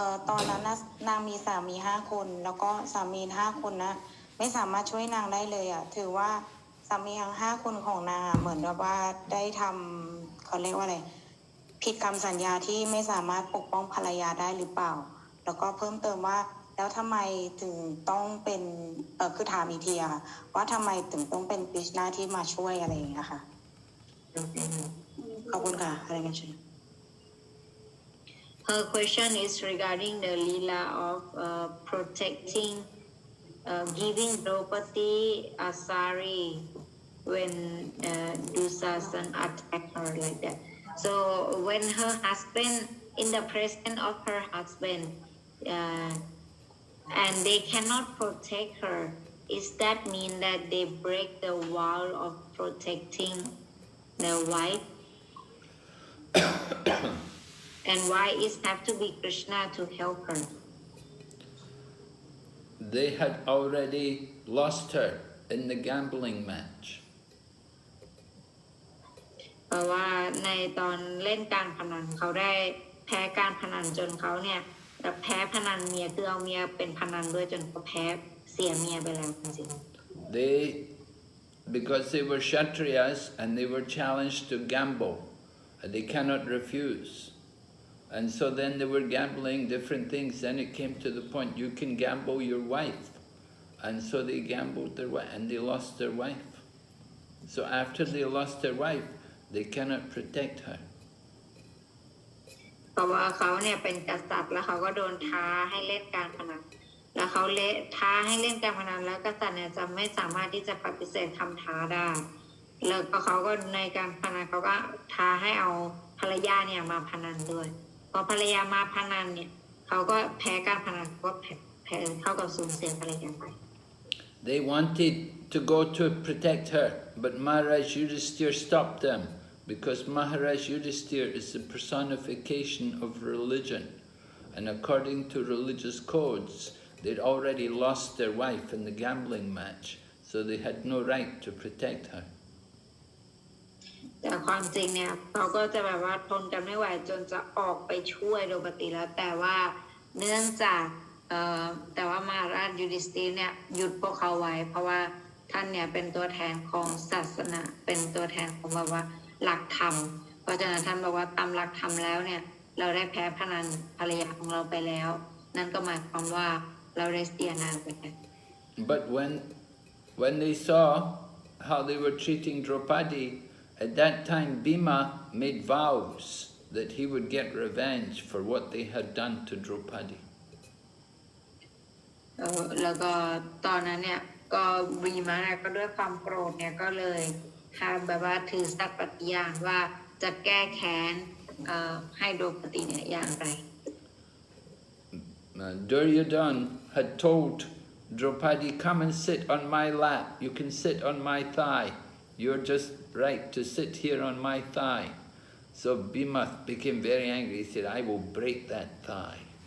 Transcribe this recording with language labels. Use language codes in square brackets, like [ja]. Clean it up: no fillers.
[th] ตอนนั้นนะนางมีสามี5 คนแล้วก็สามี5 คนนะไม่สามารถช่วยนางได้เลยอะถือว่าสามีทั้ง5 คนของนางเหมือนกับว่าได้ทำเขาเรียกว่าอะไรผิดคำสัญญาที่ไม่สามารถปกป้องภรรยาได้หรือเปล่าแล้วก็เพิ่มเติมว่าแล้วทำไมถึงต้องเป็นคือถามอีกทีอะค่ะว่าทำไมถึงต้องเป็นกฤษณาที่มาช่วยอะไรอย่างเงี้ยค่ะขอบคุณค่ะอะไรกันชื่อ [en] Her question is regarding the lila of protecting giving Draupadi a sari when Dusasan attacked her like that. So when her husband, in the presence of her husband, and they cannot protect her, is that mean that they break the wall of protecting their wife? And why it have to be Krishna to help her? They had already lost her in the gambling match. [th] เพราะว่าในตอนเล่นการพนันเขาได้แพ้การพนันจนเขาเนี่ย แต่แพ้พนันเมียคือเอาเมียเป็นพนันด้วยจนเขาแพ้เสียเมียไปแล้วจริง [en] They, because they were Kshatriyas and they were challenged to gamble, and they cannot refuse. And so then they were gambling different things. Then it came to the point you can gamble your wife. And so they gambled their wife and they lost their wife. So after they lost their wife, they cannot protect her. [th] เพราะว่าเขาเนี่ยเป็นกษัตริย์แล้วเขาก็โดนท้าให้เล่นการพนันแล้วเขาท้าให้เล่นการพนันแล้วกษัตริย์เนี่ยจะไม่สามารถที่จะปฏิเสธคำท้าได้แล้วก็เขาก็ในการพนันเขาก็ท้าให้เอาภรรยาเนี่ยมาพนันด้วยพอภรรยามาพนันเนี่ยเขาก็แพ้การพนันก็แพ้เท่ากับสูญเสียภรรยาไป [en] They wanted to go to protect her, but Maharaj Yudhisthira stopped them because Maharaj Yudhisthira is the personification of religion, and according to religious codes, they'd already lost their wife in the gambling match, so they had no right to protect her. [th] แต่ความจริงเนี่ยเขาก็จะแบบว่าทนกันไม่ไหวจนจะออกไปช่วยโดยปกติแล้วแต่ว่าเนื่องจากแต่ว่ามหาราชยูดิสตีเนี่ยหยุดพวกเขาไว้เพราะว่าท่านเนี่ยเป็นตัวแทนของศาสนาเป็นตัวแทนของแบบว่าหลักธรรมเพราะฉะนั้นท่านบอกว่าตามหลักธรรมแล้วเนี่ยเราได้แพ้พนันภรรยาของเราไปแล้วนั่นก็หมายความว่าเราได้เสียนางไปแล้ว [en] But when they saw how they were treating Draupadi, at that time Bhima made vows that he would get revenge for what they had done to Draupadi. [th] แล้วก็ตอนนั้นเนี่ยก็บีมาเนี่ยก็ด้วยความโกรธเนี่ยก็เลยทำแบบว่าถือสัตย์ปฏิญาณว่าจะแก้แค้นให้โดปติเนี่ยอย่างไร [en] Duryodhan had told Draupadi, come and sit on my lap, you can sit on my thigh, you're just right to sit here on my thigh. So Bhima became very angry, he said, I will break that thigh.